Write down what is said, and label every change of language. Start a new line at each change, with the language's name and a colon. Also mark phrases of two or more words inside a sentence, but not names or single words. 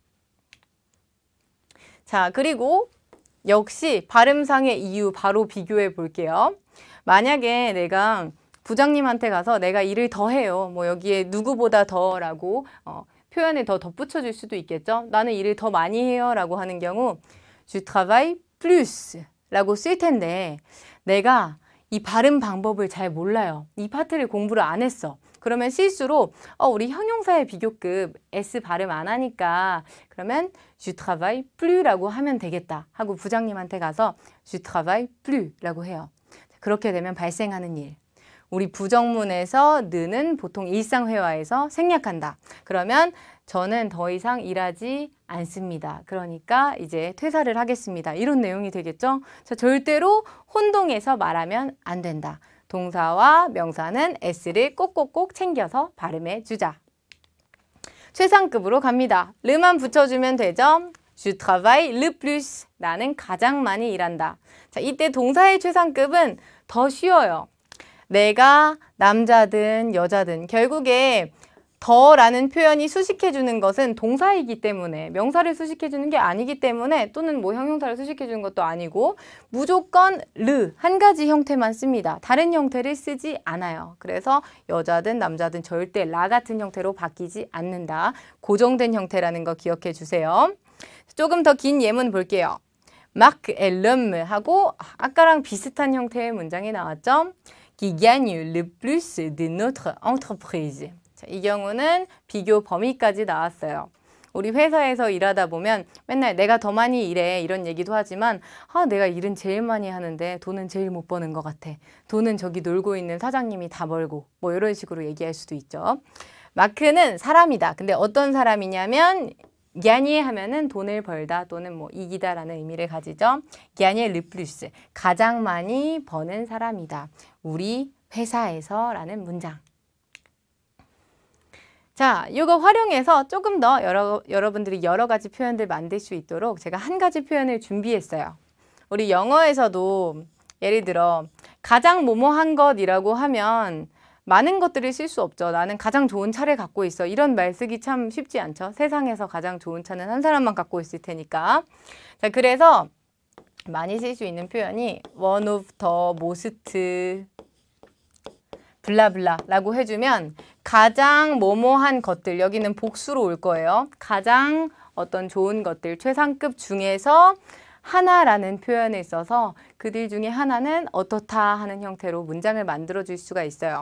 Korean: 자, 그리고 역시 발음상의 이유 바로 비교해 볼게요. 만약에 내가 부장님한테 가서 내가 일을 더 해요. 뭐 여기에 누구보다 더라고 표현을 더 덧붙여 줄 수도 있겠죠. 나는 일을 더 많이 해요 라고 하는 경우
French: Je travaille plus
Korean: 라고 쓸 텐데 내가 이 발음 방법을 잘 몰라요. 이 파트를 공부를 안 했어. 그러면 실수로 우리 형용사의 비교급 S 발음 안 하니까 그러면
French: Je travaille plus
Korean: 라고 하면 되겠다 하고 부장님한테 가서
French: Je travaille plus
Korean: 라고 해요. 그렇게 되면 발생하는 일. 우리 부정문에서 느는 보통 일상회화에서 생략한다. 그러면 저는 더 이상 일하지 않습니다. 그러니까 이제 퇴사를 하겠습니다. 이런 내용이 되겠죠? 자, 절대로 혼동해서 말하면 안 된다. 동사와 명사는 S를 꼭꼭꼭 챙겨서 발음해 주자. 최상급으로 갑니다. 르만 붙여주면 되죠?
French: Je travaille le plus.
Korean: 나는 가장 많이 일한다. 자, 이때 동사의 최상급은 더 쉬워요. 내가 남자든 여자든 결국에 더라는 표현이 수식해주는 것은 동사이기 때문에 명사를 수식해주는 게 아니기 때문에 또는 뭐 형용사를 수식해주는 것도 아니고 무조건 르 한 가지 형태만 씁니다. 다른 형태를 쓰지 않아요. 그래서 여자든 남자든 절대 라 같은 형태로 바뀌지 않는다. 고정된 형태라는 거 기억해 주세요. 조금 더 긴 예문 볼게요.
French: Marc est l'homme
Korean: 하고 아까랑 비슷한 형태의 문장이 나왔죠.
French: Qui gagne le plus de notre entreprise.
Korean: 자, 이 경우는 비교 범위까지 나왔어요. 우리 회사에서 일하다 보면 맨날 내가 더 많이 일해 이런 얘기도 하지만 내가 일은 제일 많이 하는데 돈은 제일 못 버는 것 같아. 돈은 저기 놀고 있는 사장님이 다 벌고 뭐 이런 식으로 얘기할 수도 있죠. 마크는 사람이다. 근데 어떤 사람이냐면
French: gagner
Korean: 돈을 벌다 또는 뭐 이기다라는 의미를 가지죠.
French: gagner le plus.
Korean: 가장 많이 버는 사람이다. 우리 회사에서라는 문장. 자, 이거 활용해서 조금 더 여러분들이 여러 가지 표현들 만들 수 있도록 제가 한 가지 표현을 준비했어요. 우리 영어에서도 예를 들어 가장 뭐뭐한 것이라고 하면 많은 것들을 쓸 수 없죠. 나는 가장 좋은 차를 갖고 있어. 이런 말 쓰기 참 쉽지 않죠. 세상에서 가장 좋은 차는 한 사람만 갖고 있을 테니까. 자, 그래서 많이 쓸 수 있는 표현이
English: one of the most
Korean: 블라블라 라고 해주면 가장 뭐뭐한 것들, 여기는 복수로 올 거예요. 가장 어떤 좋은 것들, 최상급 중에서 하나라는 표현을 써서 그들 중에 하나는 어떻다 하는 형태로 문장을 만들어 줄 수가 있어요.